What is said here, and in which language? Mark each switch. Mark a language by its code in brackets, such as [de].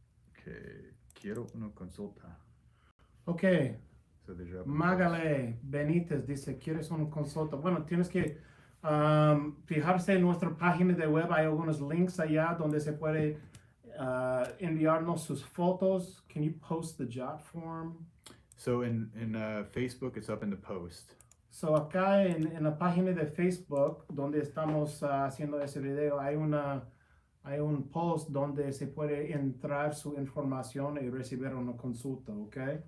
[es] Okay, quiero una consulta. [en] Ok, So the job. [es] Magale Benítez dice, ¿quieres una consulta? Bueno, tienes que fijarse en nuestra página de web. Hay algunos links allá donde se puede enviarnos sus fotos. [en] Can you post the jot form? So in Facebook, it's up in the post. [es] So acá en la página de Facebook donde estamos haciendo ese video hay un post donde se puede entrar su información y recibir una consulta, ¿ok?